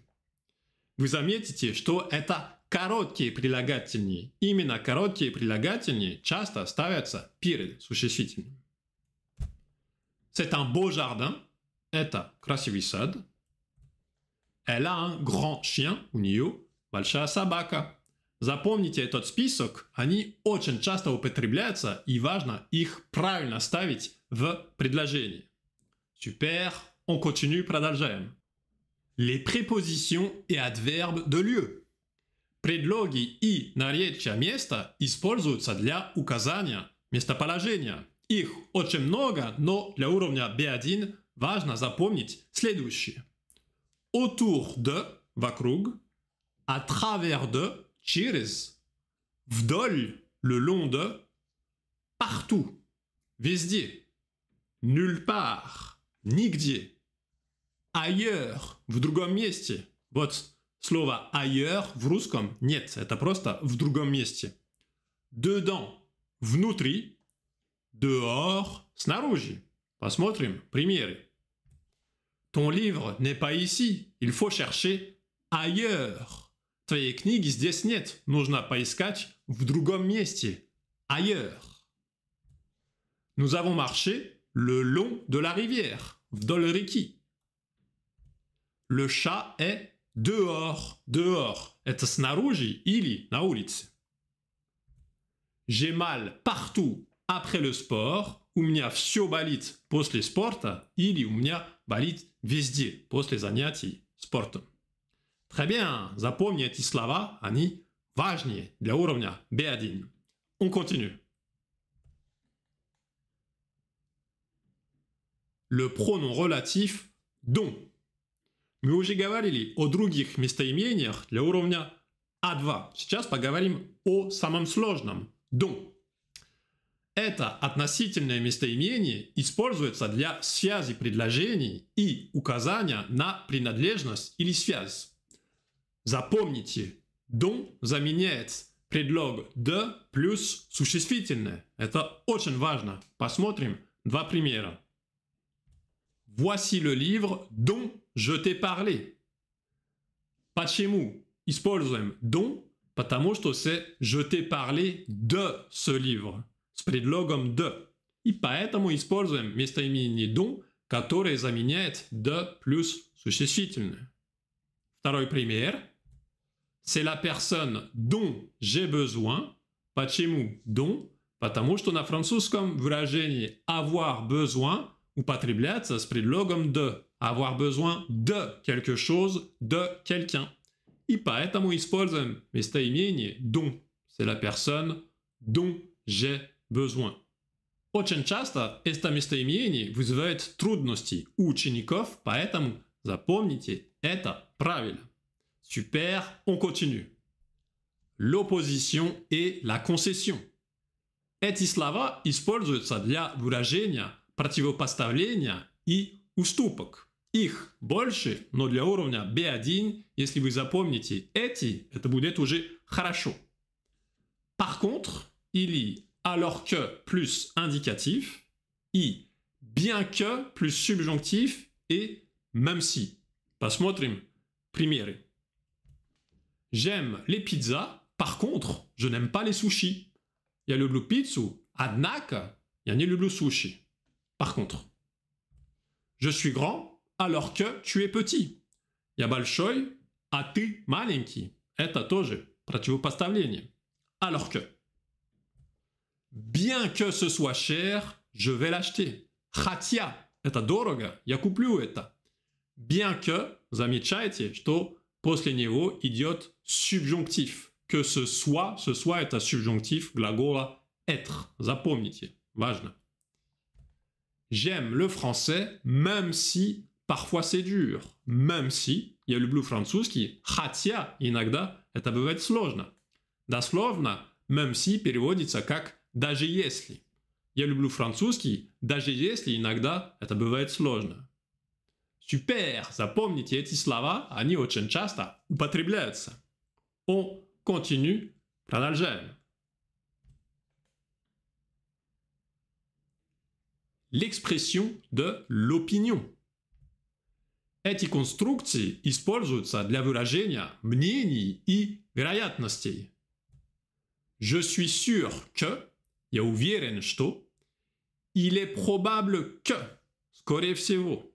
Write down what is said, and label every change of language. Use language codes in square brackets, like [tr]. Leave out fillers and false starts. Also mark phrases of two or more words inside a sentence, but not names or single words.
[ru] Вы заметите, что это короткие прилагательные. Именно короткие прилагательные часто ставятся перед существительным. [fr] C'est un beau jardin. [ru] Это красивый сад. [fr] Elle a un grand chien. [ru] У нее большая собака. Запомните этот список. Они очень часто употребляются, и важно их правильно ставить в предложении. [fr] Super. On continue, продолжаем. Les prépositions et adverbes de lieu. [ru] Предлоги и наречия места используются для указания местоположения. Их очень много, но для уровня B1 важно запомнить следующее. [fr] Autour de – вокруг, à travers de – [ru] через, вдоль – [fr] le long de, partout – везде, nulle part – [ru] нигде, ailleurs – в другом месте. Вот слово ailleurs в русском нет, это просто в другом месте. [fr] Dedans – внутри, dehors – снаружи. [ru] Посмотрим примеры. [fr] Ton livre n'est pas ici, il faut chercher ailleurs. [ru] Твоей книги здесь нет, нужно поискать в другом месте, ailleurs. [fr] Nous avons marché le long de la rivière, [ru] вдоль реки. [fr] Le chat est dehors, dehors. [ru] Это снаружи или на улице. [fr] J'ai mal partout après le sport. [ru] У меня все болит после спорта или у меня болит везде после занятий спортом. [fr] Très bien, [ru] запомни эти слова, они важнее для уровня B1. [fr] On continue. Le pronom relatif dont. [ru] Мы уже говорили о других местоимениях для уровня А2. Сейчас поговорим о самом сложном. Dont. Это относительное местоимение используется для связи предложений и указания на принадлежность или связь. Запомните, dont заменяет предлог de плюс существительное. Это очень важно. Посмотрим два примера. [fr] Voici le livre dont je t'ai parlé. [ru] Почему используем dont? Потому что [fr] c'est je t'ai parlé de ce livre [ru] с предлогом de. И поэтому используем местоимение dont, которое заменяет de плюс существительное. Второй пример. [fr] C'est la personne dont j'ai besoin. [ru] Почему dont? Потому что на французском выражение [fr] avoir besoin [ru] употребляется с предлогом de. [fr] Avoir besoin de quelque chose, de quelqu'un. [ru] И поэтому используем местоимение dont. [fr] C'est la personne dont j'ai besoin. [ru] Очень часто это местоимение вызывает трудности у учеников, поэтому запомните это правило. [fr] Super, on continue. L'opposition et la concession. [ru] Эти слова используются для выражения противопоставления и уступок. Их больше, но для уровня B1, если вы запомните эти, это будет уже хорошо. [fr] Par contre, или alors que plus indicatif, и bien que plus subjonctif et même si. [ru] Посмотрим примеры. [fr] J'aime les pizzas, par contre, je n'aime pas les sushis. [ru] Я люблю пиццу, однако я не люблю суши. [fr] Par contre. Je suis grand, alors que tu es petit. [ru] Я большой, а ты маленький. Это тоже противопоставление. [fr] Alors que. Bien que ce soit cher, je vais l'acheter. [ru] Хотя это дорого, я куплю это. [fr] Bien que, [ru] замечайте, что после него идет subjonctif. [fr] Que ce soit это subjonctif глагола être. [ru] Запомните, важно. [fr] J'aime le français, même si parfois c'est dur. Même si, [ru] я люблю французский, хотя иногда это бывает сложно. Дословно, [fr] même si [ru] переводится как даже если. Я люблю французский, даже если иногда это бывает сложно. Super, запомните эти слова, они очень часто употребляются. [fr] On continue, продолжаем. L'expression de l'opinion. [ru] Эти конструкции используются для выражения мнений и вероятностей. [fr] Je suis sûr que, [ru] я уверен, что, [fr] il est probable que, [ru] скорее всего.